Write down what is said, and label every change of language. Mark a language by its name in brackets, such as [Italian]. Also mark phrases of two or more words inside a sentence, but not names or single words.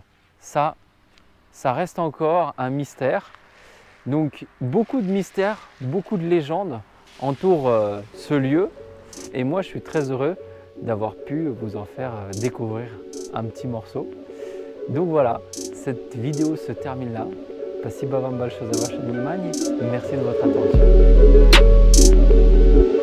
[French] Ça reste encore un mystère. Donc beaucoup de mystères, beaucoup de légendes entourent ce lieu. Et moi je suis très heureux d'avoir pu vous en faire découvrir un petit morceau. Donc voilà, cette vidéo se termine là. [Russian] Спасибо вам большое за ваше внимание. [French] Merci de votre attention.